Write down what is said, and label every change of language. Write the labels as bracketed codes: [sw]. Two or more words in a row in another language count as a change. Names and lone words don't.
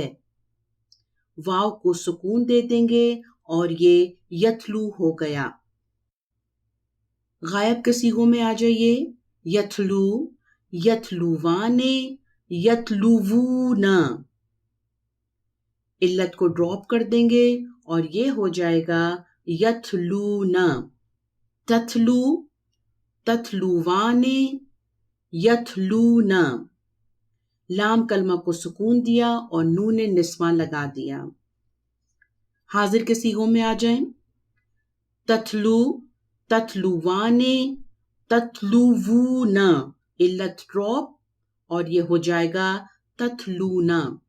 [ur] واو کو سکون دے دیں گے اور یہ یتلو ہو گیا. غائب کے صیغوں میں آ جائیے. [ar] یتلو، یتلوان، یتلوون. [ur] علت کو ڈراپ کر دیں گے اور یہ ہو جائے گا यथलूना। [ar] تتلو، تتلوان، يتلونا. [ur] لام کلمہ کو سکون دیا اور نون نسوہ لگا دیا. حاضر کے صیغوں میں آ جائیں. [ar] تتلو، تتلوان، تتلوون. [ur] علت ڈراپ اور یہ ہو جائے گا तथलूना।